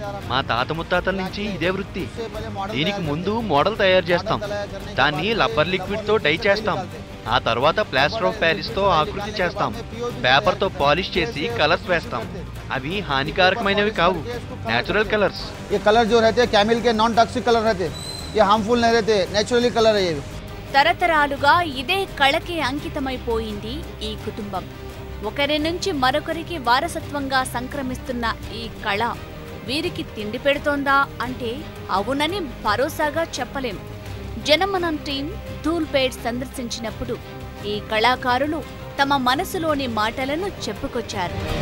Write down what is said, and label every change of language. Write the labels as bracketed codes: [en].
[te] మా తాత ముత్తాతల నుంచి ఇదే వృత్తి. దీనికి ముందు మోడల్ తయారు చేస్తాం, దాన్ని రబ్బర్ లిక్విడ్తో డై చేస్తాం, ఆ తర్వాత ప్లాస్టర్ ఆఫ్ ప్యారిస్తో ఆకృతి చేస్తాం, పేపర్తో పాలిష్ చేసి కలర్స్ వేస్తాం. అవి హానికారకమైనవి కావు, నేచురల్ కలర్స్. [hi] ये कलर जो रहते हैं केमिकल के नॉन टॉक्सिक कलर रहते, ये हार्मफुल नहीं रहते, नेचुरली कलर है ये. [te] తరతరాలుగా ఇదే కళకి అంకితమైపోయింది ఈ కుటుంబం. ఒకరి నుంచి మరొకరికి వారసత్వంగా సంక్రమిస్తున్న ఈ కళ వీరికి తిండి పెడుతోందా అంటే అవునని భరోసాగా చెప్పలేం. జనమనం టీం ధూల్పేట్ సందర్శించినప్పుడు ఈ కళాకారులు తమ మనసులోని మాటలను చెప్పుకొచ్చారు.